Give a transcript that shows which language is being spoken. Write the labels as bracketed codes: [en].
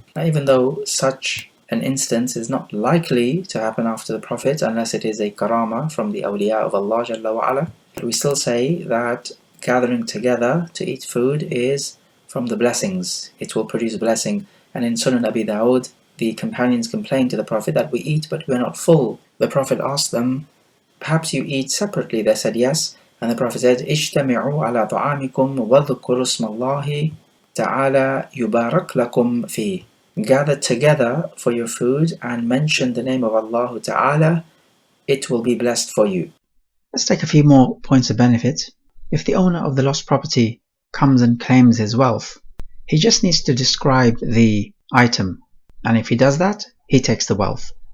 [en] Now, even though such an instance is not likely to happen after the Prophet, unless it is a karama from the awliya of Allah Jalla wa Ala, we still say that gathering together to eat food is from the blessings. It will produce blessing. And in Sunan Abi Dawud, the companions complained to the Prophet that we eat but we are not full. The Prophet asked them, perhaps you eat separately? They said yes. And the Prophet said, [ar] اجتمعوا على طعامكم وذكروا اسم الله تعالى يبارك لكم فيه. [en] Gather together for your food and mention the name of Allah Ta'ala, it will be blessed for you. Let's take a few more points of benefit. If the owner of the lost property comes and claims his wealth, he just needs to describe the item, and if he does that, he takes the wealth.